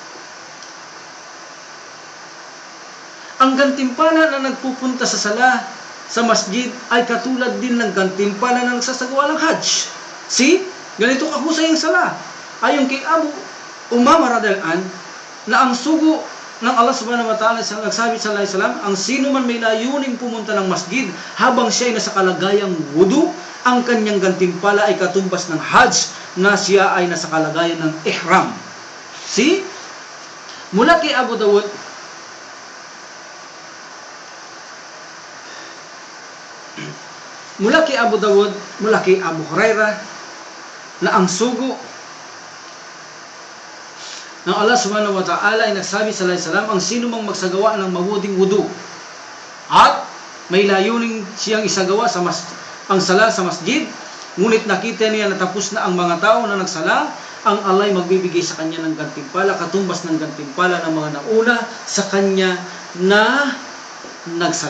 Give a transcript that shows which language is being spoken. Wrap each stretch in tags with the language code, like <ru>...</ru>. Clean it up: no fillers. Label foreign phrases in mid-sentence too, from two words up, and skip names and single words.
<tl>Ang gantimpala na nagpupunta sa sala sa masjid ay katulad din ng gantimpala na nagsasagawa ng Hajj. See? Ganito kahusay ang sala. Ayon kay Abu Umamah</tl> <ar>رضي الله عنه,</ar> <tl>na ang sugo ng Allah</tl> <ar>سبحانه وتعالى,</ar> <tl>nagsabi</tl> <ar>صلى الله عليه وسلم,</ar> <tl>ang sino man may layuning pumunta ng masjid habang siya ay nasa kalagayang wudu, ang kanyang gantimpala ay katumbas ng Hajj na siya ay nasa kalagayan ng ihram. See? Mula kay Abu Dawud, mula kay Abu Hurairah, na ang sugo ng Allah</tl> <ar>سبحانه وتعالى</ar> <tl>ay nagsabi</tl> <ar>صلى الله عليه وسلم,</ar> <tl>ang sino mang magsagawa ng mabuting wudu at may layuning siyang isagawa ang sala sa masjid, ngunit nakita niya na tapos na ang mga tao na nagsala, ang Allah ay magbibigay sa kanya ng gantimpala, katumbas ng gantimpala ng mga nauna sa kanya na nagsala.</tl>